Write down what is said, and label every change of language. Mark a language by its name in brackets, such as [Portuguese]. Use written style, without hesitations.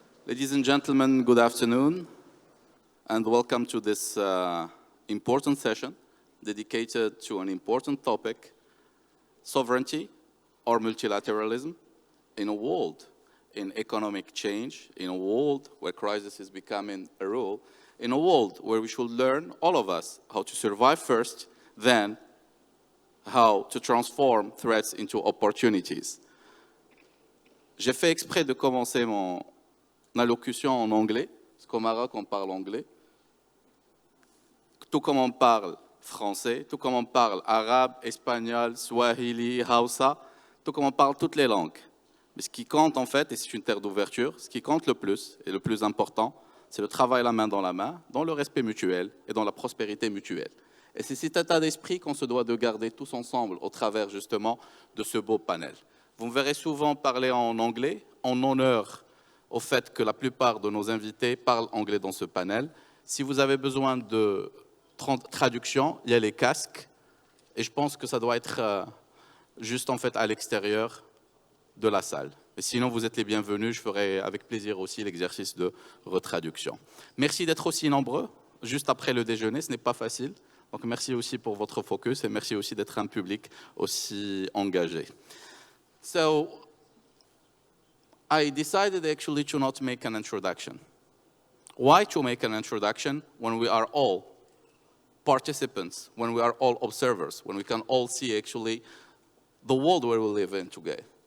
[English] Ladies and gentlemen, good afternoon, and welcome to this important session dedicated to an important topic, sovereignty or multilateralism in a world in economic change, in a world where crisis is becoming a rule, in a world where we should learn, all of us, how to survive first, then how to transform threats into opportunities. [French] J'ai fait exprès de commencer mon allocution en anglais, parce qu'au Maroc, on parle anglais. Tout comme on parle français, tout comme on parle arabe, espagnol, swahili, hausa, tout comme on parle toutes les langues. Mais ce qui compte, en fait, et c'est une terre d'ouverture, ce qui compte le plus, et le plus important, c'est le travail la main, dans le respect mutuel et dans la prospérité mutuelle. Et c'est cet état d'esprit qu'on se doit de garder tous ensemble au travers, justement, de ce beau panel. Vous me verrez souvent parler en anglais, en honneur au fait que la plupart de nos invités parlent anglais dans ce panel. Si vous avez besoin de traduction, il y a les casques, et je pense que ça doit être juste, en fait, à l'extérieur de la salle. Et sinon, vous êtes les bienvenus. Je ferai avec plaisir aussi l'exercice de retraduction. Merci d'être aussi nombreux, juste après le déjeuner. Ce n'est pas facile. Donc, merci aussi pour votre focus et merci aussi d'être un public aussi engagé. [English] So, I decided actually to not make an introduction. Why to make an introduction when we are all participants, when we are all observers, when we can all see actually the world where we live in today?